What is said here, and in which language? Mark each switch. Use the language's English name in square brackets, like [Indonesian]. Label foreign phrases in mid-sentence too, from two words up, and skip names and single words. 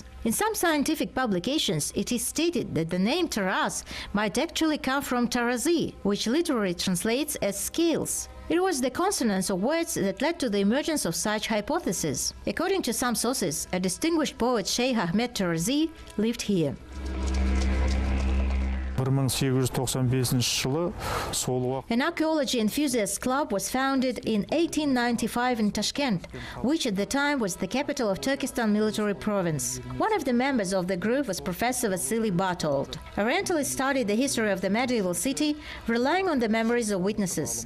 [English] In some scientific publications, it is stated that the name Taraz might actually come from Tarazi, which literally translates as scales. It was the consonance of words that led to the emergence of such hypotheses. According to some sources, a distinguished poet Sheikh Ahmed Tarazi lived here. [Kazakh] 1895 жылы сол уақыт [English] An archaeology enthusiast club was founded in 1895 in Tashkent, which at the time was the capital of Turkestan military province. One of the members of the group was Professor Vasily Bartold. Orientalists studied the history of the medieval city, relying on the memories of witnesses.